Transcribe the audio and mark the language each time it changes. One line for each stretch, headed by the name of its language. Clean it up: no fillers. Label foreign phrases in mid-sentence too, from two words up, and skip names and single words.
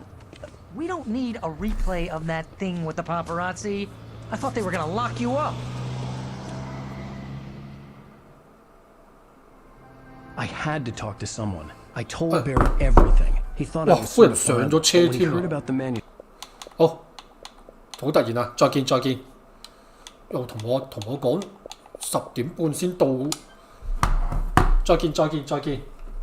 English: We don't need a replay of that thing with the paparazzi. I thought they were gonna lock you up. I had to talk to someone. I told Barry everything. He thought I was sort of fun, but when he heard about the menu.
Cantonese: 好突然啊！再見再見。又同我講10點半先到。再見再見再見。